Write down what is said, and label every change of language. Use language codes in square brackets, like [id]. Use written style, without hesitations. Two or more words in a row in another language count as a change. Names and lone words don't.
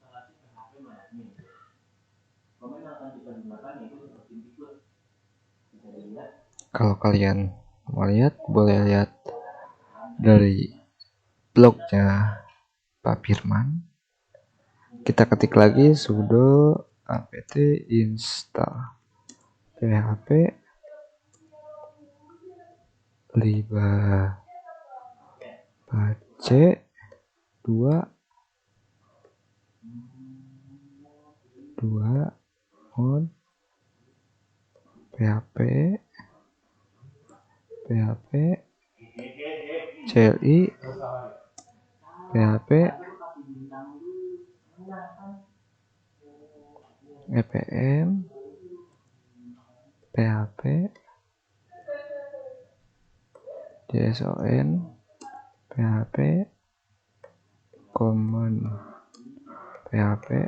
[id] Kalau kalian mau lihat, boleh lihat dari blognya Pak Firman. Kita ketik lagi sudo apt install php Apache 2 mod PHP CLI PHP EPM PHP JSON PHP common PHP